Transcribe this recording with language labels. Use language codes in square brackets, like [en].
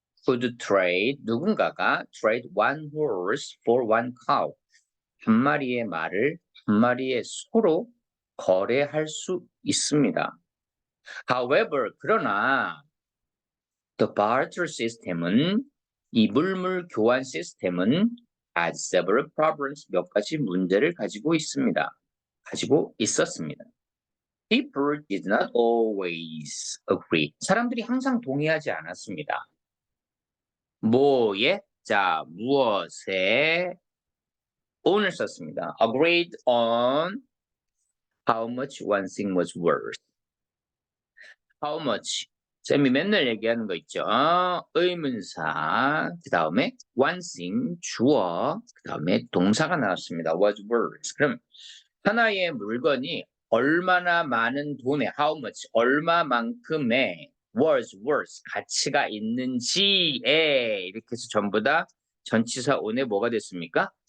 [en] could trade 누군가가 trade one horse for one cow [ko] 한 마리의 말을 한 마리의 소로 거래할 수 있습니다. [en] However, [ko] 그러나 [en] the barter system [ko] 은 이 물물 교환 시스템은 [en] has several problems [ko] 몇 가지 문제를 가지고 있습니다. 가지고 있었습니다. [en] People did not always agree. [ko] 사람들이 항상 동의하지 않았습니다. 뭐에? 자, 무엇에? on을 썼습니다. [en] Agreed on how much one thing was worth. How much? [ko] 쌤이 맨날 얘기하는 거 있죠. 의문사, 그 다음에 one thing, 주어, 그 다음에 동사가 나왔습니다. [en] was worth. [ko] 그럼 하나의 물건이 얼마나 많은 돈에, [en] how much, [ko] 얼마만큼의 [en] was worth, [ko] 가치가 있는지에 이렇게 해서 전부 다 전치사 on에 뭐가 됐습니까?